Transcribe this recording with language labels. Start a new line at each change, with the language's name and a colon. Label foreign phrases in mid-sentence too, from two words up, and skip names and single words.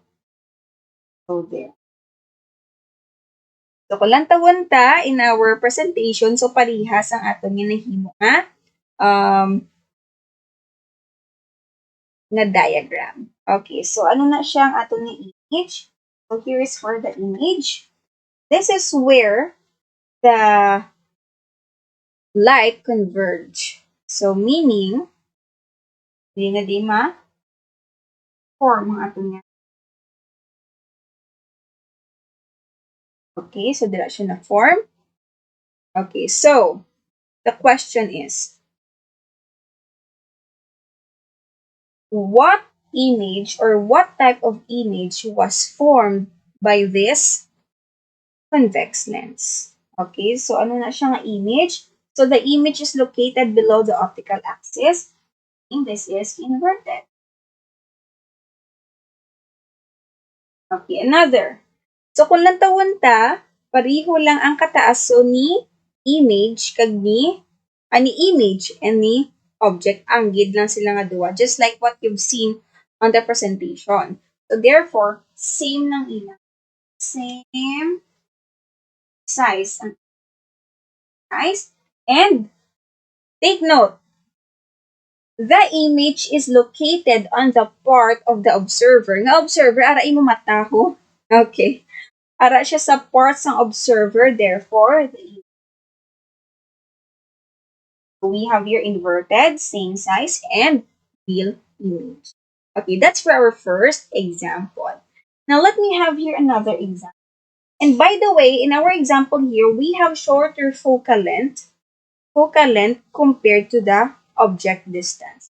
Hiligaynon: So there. So kung lang tawon ta
English: in our presentation,
Hiligaynon: so parihas ang atong ginahimo um, nga diagram. Okay, so ano na siya ang atong image?
English: So here is for the image. This is where the light converge. So meaning,
Hiligaynon: di na di ma-form ang atong nga. Okay, so dira siya na form.
English: Okay, so the question is, what image or what type of image was formed by this convex lens?
Hiligaynon: Okay, so ano na siya nga image?
English: So the image is located below the optical axis, and this is inverted. Okay, another.
Hiligaynon: So kung lantawon ta, pariho lang ang kataas so ni image kag ni image and ni object anggid lang sila nga duwa,
English: just like what you've seen on the presentation.
Hiligaynon: So therefore, same lang ila.
English: Same size
Hiligaynon: ang size.
English: And take note, the image is located on the part of the observer.
Hiligaynon: Nga observer, ara imo mataho.
English: Okay.
Hiligaynon: Ara siya sa
English: parts ng observer, therefore, we have here inverted, same size, and real image. Okay, that's for our first example. Now, let me have here another example. And by the way, in our example here, we have shorter focal length compared to the object distance.